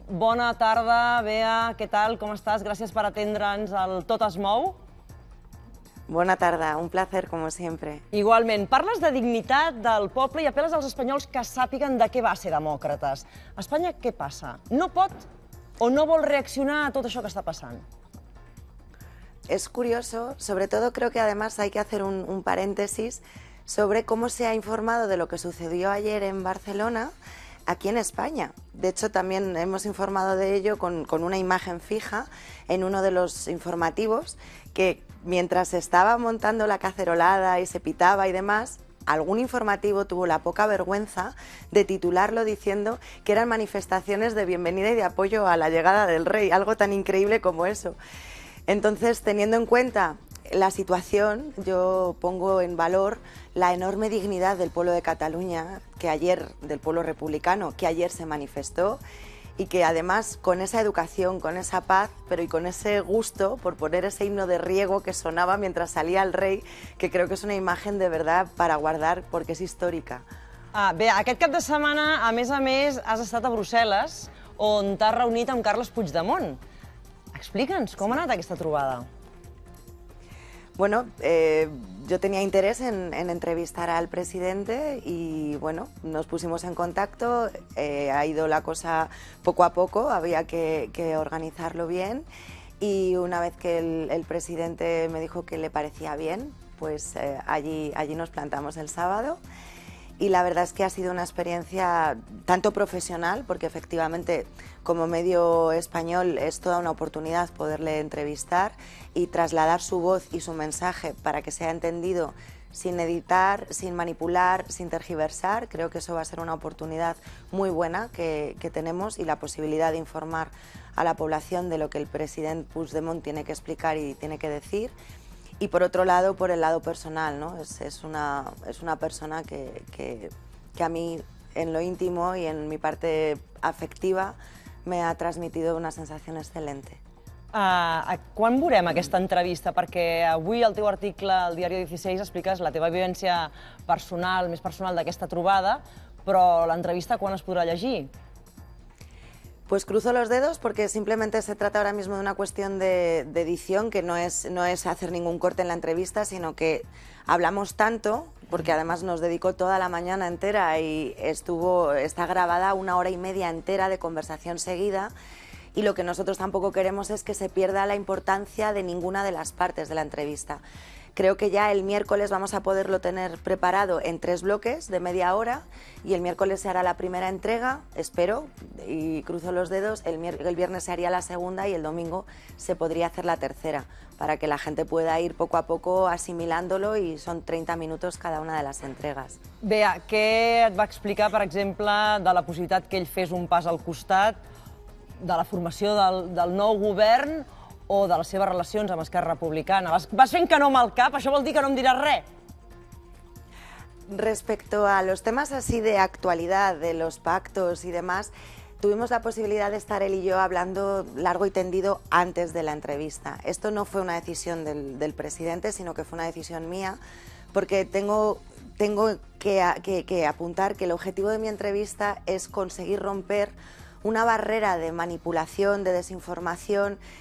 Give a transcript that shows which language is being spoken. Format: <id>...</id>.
<ca>Bona tarda, Bea, què tal, com estàs? Gràcies per atendre'ns al Tot es mou. Bona tarda,</ca> <es>un placer, como siempre.</es> <ca>Igualment, parles de dignitat del poble i apel·les als espanyols que sàpiguen de què va ser Demòcrates. A Espanya què passa? No pot o no vol reaccionar a tot això que està passant?</ca> <es>Es curioso, sobre todo creo que además hay que hacer un paréntesis sobre cómo se ha informado de lo que sucedió ayer en Barcelona aquí en España. De hecho, también hemos informado de ello con una imagen fija en uno de los informativos que mientras se estaba montando la cacerolada y se pitaba y demás, algún informativo tuvo la poca vergüenza de titularlo diciendo que eran manifestaciones de bienvenida y de apoyo a la llegada del rey, algo tan increíble como eso. Entonces, teniendo en cuenta la situación, yo pongo en valor la enorme dignidad del pueblo de Cataluña, del pueblo republicano, que ayer se manifestó y que además con esa educación, con esa paz, pero y con ese gusto por poner ese himno de riego que sonaba mientras salía el rey, que creo que es una imagen de verdad para guardar porque es histórica.</es> <ca>Bé, aquest cap de setmana, a més, has estat a Brussel·les, on t'has reunit amb Carles Puigdemont. Explica'ns, com ha anat aquesta trobada?</ca> <es>Bueno, yo tenía interés en entrevistar al presidente y bueno, nos pusimos en contacto, ha ido la cosa poco a poco, había que organizarlo bien y una vez que el presidente me dijo que le parecía bien, pues allí nos plantamos el sábado. Y la verdad es que ha sido una experiencia tanto profesional, porque efectivamente como medio español es toda una oportunidad poderle entrevistar y trasladar su voz y su mensaje para que sea entendido sin editar, sin manipular, sin tergiversar. Creo que eso va a ser una oportunidad muy buena que tenemos y la posibilidad de informar a la población de lo que el presidente Puigdemont tiene que explicar y tiene que decir. Y por otro lado, por el lado personal, ¿no? Es una persona que a mí, en lo íntimo y en mi parte afectiva, me ha transmitido una sensación excelente.</es> <ca>Quan veurem aquesta entrevista? Perquè avui al teu article al Diari 16 expliques la teva vivència personal, més personal d'aquesta trobada, però l'entrevista quan es podrà llegir?</ca> <es>Pues cruzo los dedos porque simplemente se trata ahora mismo de una cuestión de edición, que no es hacer ningún corte en la entrevista, sino que hablamos tanto, porque además nos dedicó toda la mañana entera y está grabada 1 hora y media entera de conversación seguida, y lo que nosotros tampoco queremos es que se pierda la importancia de ninguna de las partes de la entrevista. Creo que ya el miércoles vamos a poderlo tener preparado en 3 bloques de media hora y el miércoles se hará la primera entrega, espero, y cruzo los dedos, el viernes se haría la segunda y el domingo se podría hacer la tercera, para que la gente pueda ir poco a poco asimilándolo, y son 30 minutos cada una de las entregas.</es> <ca>Bea, què et va explicar, per exemple, de la possibilitat que ell fes un pas al costat de la formació del nou govern o de les seves relacions amb Esquerra Republicana? Vas fent que no amb el cap, això vol dir que no em diràs res?</ca> <es>Respecto a los temas así de actualidad, de los pactos y demás, tuvimos la posibilidad de estar él y yo hablando largo y tendido antes de la entrevista. Esto no fue una decisión del presidente, sino que fue una decisión mía, porque tengo que apuntar que el objetivo de mi entrevista es conseguir romper una barrera de manipulación, de desinformación</es>